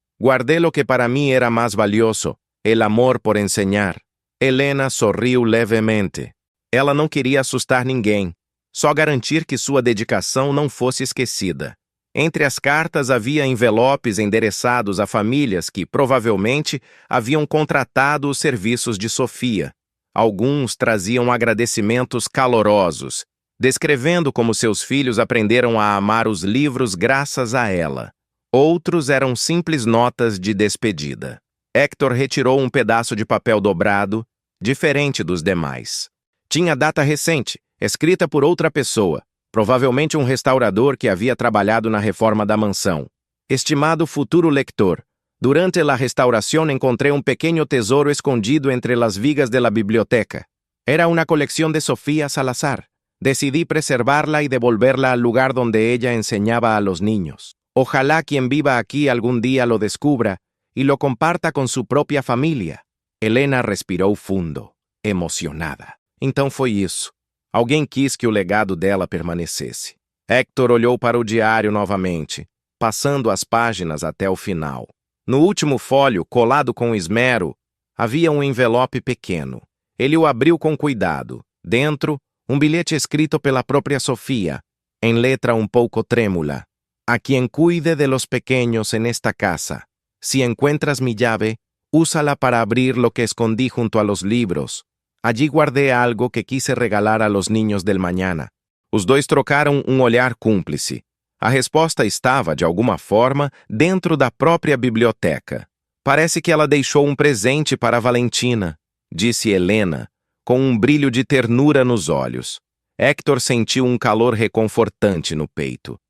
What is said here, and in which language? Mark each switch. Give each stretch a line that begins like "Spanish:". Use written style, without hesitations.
Spanish: Guardé lo que para mí era más valioso, el amor por enseñar.
Portuguese: Helena sorriu levemente. Ela não queria assustar ninguém, só garantir que sua dedicação não fosse esquecida. Entre as cartas havia envelopes endereçados a famílias que, provavelmente, haviam contratado os serviços de Sofia. Alguns traziam agradecimentos calorosos, descrevendo como seus filhos aprenderam a amar os livros graças a ela. Outros eram simples notas de despedida. Héctor retirou um pedaço de papel dobrado, diferente dos demais. Tinha data recente, escrita por outra pessoa, provavelmente um restaurador que havia trabalhado na reforma da mansão.
Spanish: Estimado futuro lector, durante la restauración encontré un pequeño tesoro escondido entre las vigas de la biblioteca. Era una colección de Sofía Salazar. Decidí preservarla y devolverla al lugar donde ella enseñaba a los niños. Ojalá quien viva aquí algún día lo descubra y lo comparta con su propia família.
Portuguese: Helena respirou fundo, emocionada. Então foi isso. Alguém quis que o legado dela permanecesse. Héctor olhou para o diário novamente, passando as páginas até o final. No último folho, colado com esmero, havia um envelope pequeno. Ele o abriu com cuidado. Dentro, um bilhete escrito pela própria Sofia, em letra um pouco trêmula.
Spanish: A quien cuide de los pequeños en esta casa. Si encuentras mi llave, úsala para abrir lo que escondí junto a los libros. Allí guardé algo que quise regalar a los niños del mañana.
Portuguese: Os dois trocaram um olhar cúmplice. A resposta estava, de alguma forma, dentro da própria biblioteca. Parece que ela deixou um presente para Valentina, disse Helena, com um brilho de ternura nos olhos. Héctor sentiu um calor reconfortante no peito.